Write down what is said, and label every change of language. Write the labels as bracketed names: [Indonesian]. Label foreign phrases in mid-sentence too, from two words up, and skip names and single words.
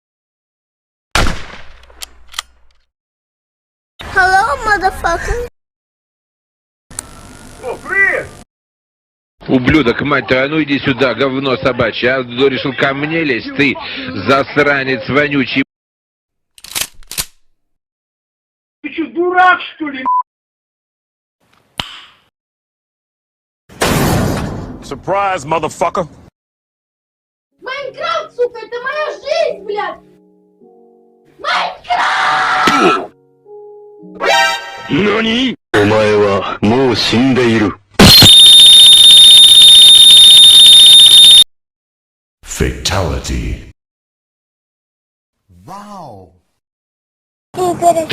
[English] Hello, motherfucker. [Russian] Ублюдок, мать твою, а ну иди сюда, говно собачье, а решил ко мне лезть, ты засранец вонючий. Ты что, дурак, что ли? [English] Surprise, motherfucker! [Russian] Майнкрафт, сука, это моя жизнь, блядь! Майнкрафт! [Japanese] NANI?! お前はもう死んでいる。 [English] Fatality. [Russian] Вау! Ты